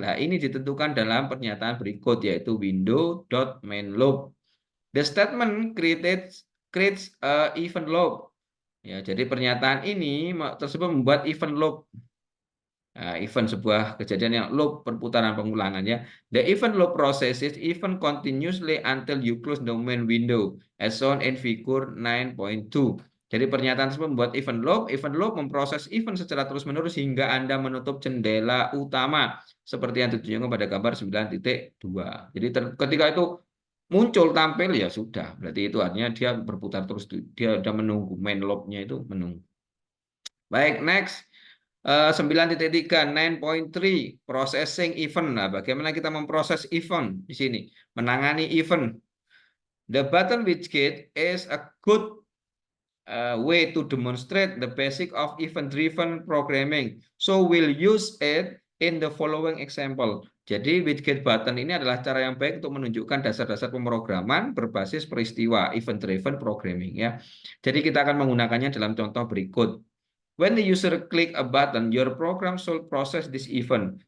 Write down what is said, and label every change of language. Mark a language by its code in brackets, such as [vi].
[id] Nah, ini ditentukan dalam pernyataan berikut yaitu window.mainloop. [en] The statement creates event loop. [id] Ya, jadi pernyataan ini tersebut membuat event loop. Event sebuah kejadian yang loop perputaran pengulangan ya. [en] The event loop processes event continuously until you close the main window as shown in figure 9.2. [id] Jadi pernyataan tersebut membuat event loop memproses event secara terus-menerus hingga Anda menutup jendela utama seperti yang ditunjukkan pada gambar 9.2. Jadi ketika itu muncul tampil ya sudah, berarti itu artinya dia berputar terus, dia sudah menunggu, main loop-nya itu menunggu. Baik, next. 9.3, 9.3, processing event. Nah, bagaimana kita memproses event di sini? Menangani event. [en] The button widget is a good way to demonstrate the basic of event-driven programming. So we'll use it in the following example. [id] Jadi widget button ini adalah cara yang baik untuk menunjukkan dasar-dasar pemrograman berbasis peristiwa event-driven programming ya. Jadi kita akan menggunakannya dalam contoh berikut. [en] When the user click a button, your program should process this event.